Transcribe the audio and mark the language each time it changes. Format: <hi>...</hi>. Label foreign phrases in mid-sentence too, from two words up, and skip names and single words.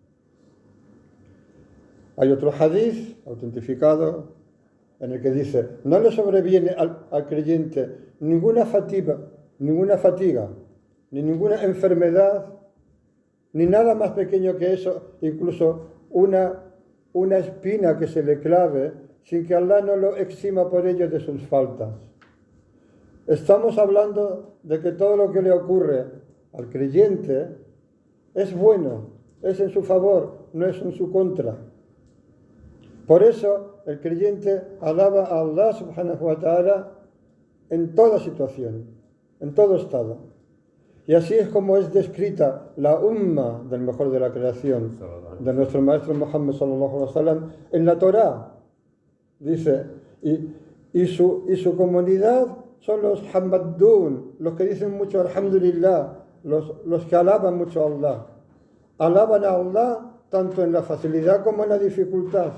<es>Hay otro hadith autentificado en el que dice, no le sobreviene al creyente ninguna fatiga, ni ninguna enfermedad, ni nada más pequeño que eso, incluso una espina que se le clave, sin que Allah no lo exima por ello de sus faltas. Estamos hablando de que todo lo que le ocurre al creyente es bueno, es en su favor, no es en su contra. Por eso el creyente alaba a Allah</es> <ar>سبحانه وتعالى</ar> <es>en toda situación, en todo estado. Y así es como es descrita la umma del mejor de la creación, de nuestro maestro Muhammad</es> <ar>صلى الله عليه وسلم,</ar> <es>en la Torá. Dice, y su comunidad son los Hamadun, los que dicen mucho Alhamdulillah, los que alaban mucho a Allah. Alaban a Allah tanto en la facilidad como en la dificultad.</es>